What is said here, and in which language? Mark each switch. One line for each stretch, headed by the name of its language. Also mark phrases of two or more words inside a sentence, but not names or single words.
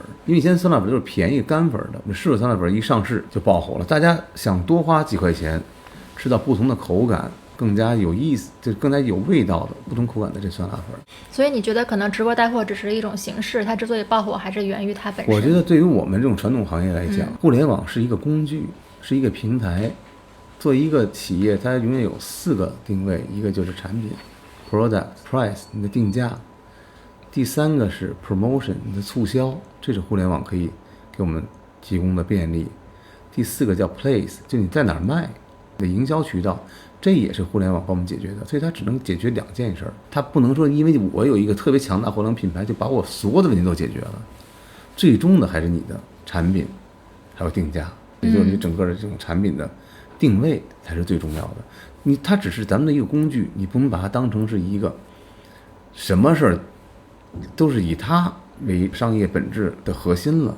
Chinese: 因为以前酸辣粉都是便宜干粉的，那湿粉酸辣粉一上市就爆火了，大家想多花幾塊錢吃到不同的口感，更加有意思，就更加有味道的不同口感的這酸辣粉。所以你覺得可能直播帶貨只是一種形式，它之所以爆火還是源於它本身？我覺得對於我們這種傳統行業來講，互聯網是一個工具，是一個平台。作為一個企業，它永遠有4個定位，一個就是產品
English: product price
Chinese: 你的定價，第3個是 promotion 你的促銷，這是互聯網可以給我們提供的便利。第4個叫 place 就你在哪兒賣，你的營銷渠道，這也是互聯網幫我們解決的。所以它只能解決2件事，它不能說因為我有一個特別強大互聯網品牌就把我所有的問題都解決了，最終的還是你的產品還有定價，也就是你整個的這種產品的定位才是最重要的。它只是咱們的一個工具，你不能把它当成是一個什麼事兒都是以它為商業本質的核心了。